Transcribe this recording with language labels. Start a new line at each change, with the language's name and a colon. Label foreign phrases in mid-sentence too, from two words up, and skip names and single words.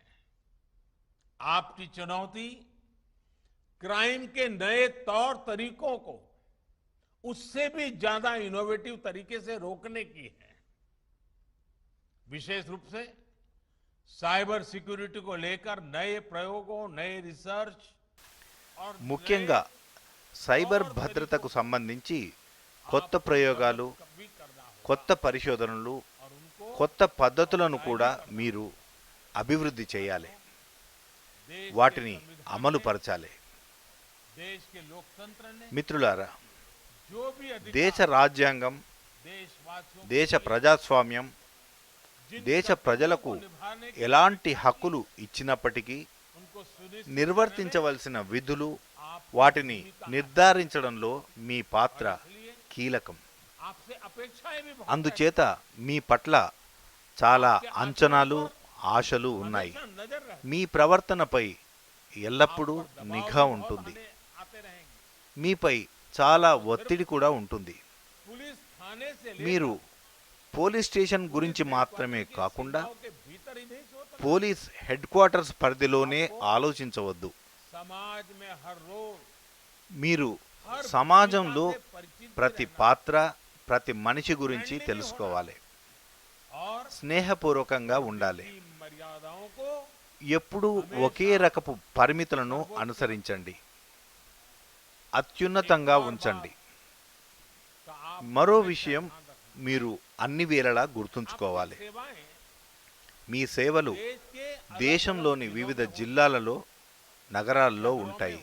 Hindi: आपकी चुनौती क्राइम के नए तौर तरीकों को उससे भी ज्यादा इनोवेटिव तरीके से रोकने की है. विशेष रूप से
English: cyber security
Hindi: को लेकर नए प्रयोगों, नए रिसर्च और
Telugu: ముఖ్యంగా సైబర్ భద్రతకు సంబంధించి కొత్త ప్రయోగాలు,
Hindi: भी करना होगा
Telugu: కొత్త పరిశోధనలు,
Hindi: और उनको
Telugu: కొత్త పద్ధతులను కూడా మీరు అభివృద్ధి చేయాలి.
Hindi: देश
Telugu: వాటిని అమలు పరచాలి.
Hindi: देश के लोकतंत्र ने
Telugu: మిత్రులారా,
Hindi: जो भी अधिकार
Telugu: దేశ రాజ్యాంగం,
Hindi: देशवासियों
Telugu: దేశ ప్రజాస్వామ్యం
Hindi: जिन
Telugu: దేశ ప్రజలకు
Hindi: को निभाने के
Telugu: ఎలాంటి హక్కులు ఇచ్చినప్పటికీ
Hindi: उनको सुनिश्चित
Telugu: నిర్వర్తించవలసిన విధులు,
Hindi: आप
Telugu: వాటిని నిర్ధారించడంలో మీ పాత్ర
Hindi: इसलिए
Telugu: కీలకం.
Hindi: आपसे अपेक्षाएं भी बहुत
Telugu: అందుచేత మీ పట్ల చాలా అంచనాలు, ఆశలు ఉన్నాయి.
Hindi: हमेशा नजर रहे
Telugu: మీ ప్రవర్తనపై ఎల్లప్పుడూ నిఘా ఉంటుంది.
Hindi: आते रहेंगे.
Telugu: మీపై చాలా ఒత్తిడి కూడా ఉంటుంది.
Hindi: पुलिस थाने से
Telugu: మీరు
English: police station
Telugu: గురించి మాత్రమే కాకుండా
Hindi: गांव के भीतर ही नहीं सोचते.
English: police headquarters
Telugu: పరిధిలోనే ఆలోచించవద్దు.
Hindi: समाज में हर रोज
Telugu: మీరు
Hindi: हर
Telugu: సమాజంలో
Hindi: भूमिका से परिचित
Telugu: ప్రతి
Hindi: रहना
Telugu: పాత్ర, ప్రతి మనిషి గురించి తెలుసుకోవాలి.
Hindi: और
Telugu: స్నేహపూర్వకంగా ఉండాలి.
Hindi: की मर्यादाओं को
Telugu: ఎప్పుడూ ఒకే రకపు పరిమితులను అనుసరించండి. అత్యున్నతంగా ఉంచండి. మరో విషయం మీరు అన్ని వేళలా గుర్తుంచుకోవాలి. మీ సేవలు దేశంలోని వివిధ జిల్లాలలో, నగరాల్లో ఉంటాయి.